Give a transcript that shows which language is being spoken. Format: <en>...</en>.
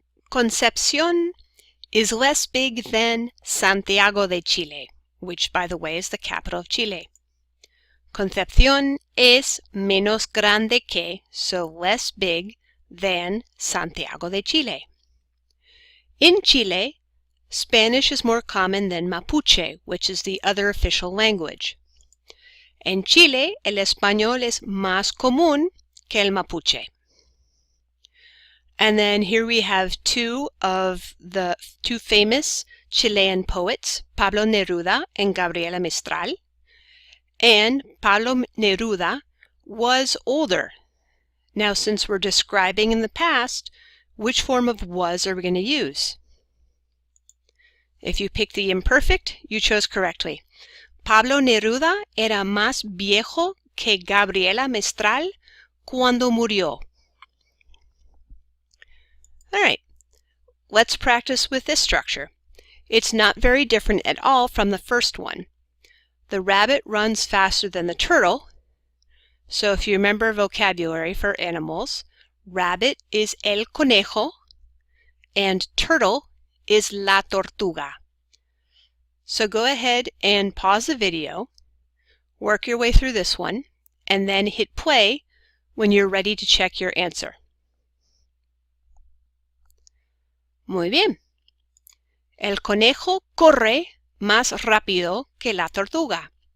<en>Concepción is less big than Santiago de Chile, which, by the way, is the capital of Chile.</en> <es>Concepción es menos grande que,</es> <en>so less big than</en> <es>Santiago de Chile.</es> <en>In Chile, Spanish is more common than Mapuche, which is the other official language.</en> <es>En Chile, el español es más común que el Mapuche.</es> <en>And then here we have two of the two famous Chilean poets, Pablo Neruda and Gabriela Mistral. And Pablo Neruda was older. Now, since we're describing in the past, which form of was are we going to use? If you picked the imperfect, you chose correctly.</en> <es>Pablo Neruda era más viejo que Gabriela Mistral cuando murió.</es> <en>All right, let's practice with this structure. It's not very different at all from the first one. The rabbit runs faster than the turtle. So if you remember vocabulary for animals, rabbit is el conejo and turtle is la tortuga. So go ahead and pause the video, work your way through this one, and then hit play when you're ready to check your answer.</en> <es>Muy bien. El conejo corre más rápido que la tortuga.</es>